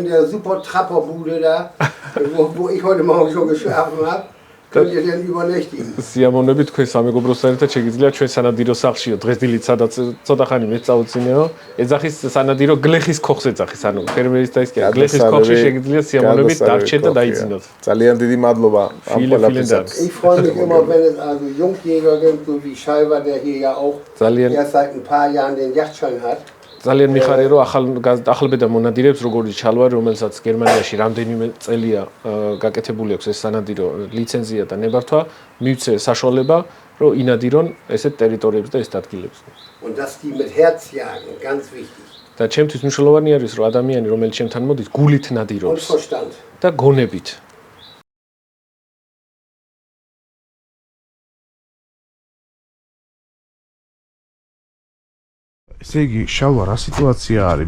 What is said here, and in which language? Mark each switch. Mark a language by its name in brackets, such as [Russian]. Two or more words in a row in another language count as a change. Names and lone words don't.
[Georgian] სიამოვნებით თქვენ სამეგობროსთან ერთად შეგიძლიათ ჩვენ სანადირო სახლშიო დღეს დილით სადაც ცოტა ხანი მეც წავუწინეო ეძახის სანადირო გლეხის ქოხს ეძახის ანუ ფერმერის და ის კი გლეხის ქოხში შეგიძლიათ სიამოვნებით დარჩეთ და დაიძინოთ ძალიან დიდი მადლობა ამ ყველაფრისთვის [German] Ich freue mich immer, wenn es also Jungjäger gibt, so wie Scheiber, der hier ja auch erst seit ein paar Jahren den Yachtschein hat. [Georgian] ძალიან მიხარია რომ ახალბედა მონადირეებს როგორი ჩალვარი რომელსაც გერმანიაში რამდენიმე წელია გაკეთებული აქვს ეს სანადირო ლიცენზია და ნებართვა მივცე საშუალება რომ ინადირონ ესეთ ტერიტორიებს და ესეთ ადგილებს. [German] Und dass die mit Herz jagen, ganz wichtig. [Georgian] და ჩემთვის მნიშვნელოვანი არის რომ ადამიანი რომელიც ჩემთან მოდის გულით ნადირობს და გონებით. ესე იგი, შალვა, რა სიტუაცია არის?